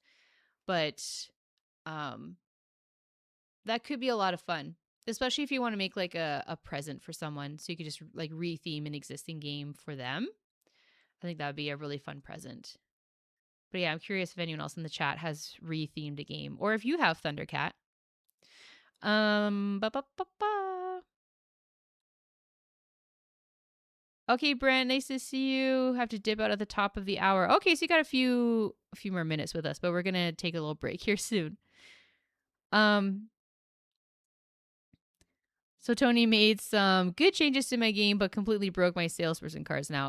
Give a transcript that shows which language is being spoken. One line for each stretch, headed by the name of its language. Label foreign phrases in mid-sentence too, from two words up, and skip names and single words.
English: But um that could be a lot of fun, especially if you want to make like a present for someone, so you could just like retheme an existing game for them. I think that would be a really fun present. But yeah, I'm curious if anyone else in the chat has rethemed a game, or if you have Thundercat. Ba ba ba ba. Okay, Brent, nice to see you. Have to dip out at the top of the hour. Okay, so you got a few more minutes with us, but we're gonna take a little break here soon. So Tony made some good changes to my game, but completely broke my salesperson cards now.